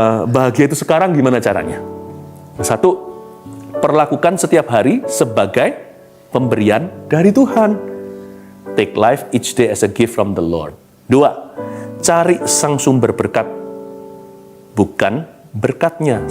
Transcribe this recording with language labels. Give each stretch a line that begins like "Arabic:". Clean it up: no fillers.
Indonesian: Bahagia itu sekarang gimana caranya? Satu, perlakukan setiap hari sebagai pemberian dari Tuhan.
English: Take life each day as a gift from the Lord.
Indonesian: Dua, cari sang sumber berkat, bukan berkatnya.